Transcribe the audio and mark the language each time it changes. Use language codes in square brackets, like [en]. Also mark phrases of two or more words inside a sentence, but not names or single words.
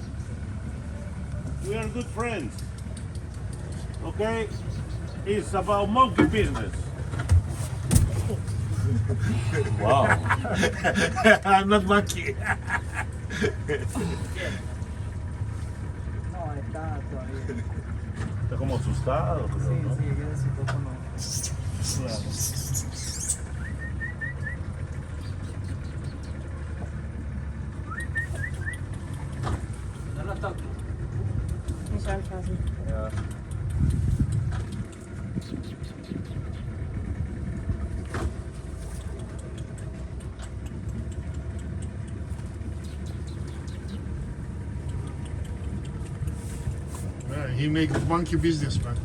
[en] We are good friends. Okay? It's about monkey business. Wow. I'm not monkey. [es] No, está todavía. Está como asustado, Sí, pero, ¿no? sí, queda así poco no. No lo toques. [de] Nicht anfassen. Ja. [en] He makes monkey business, man.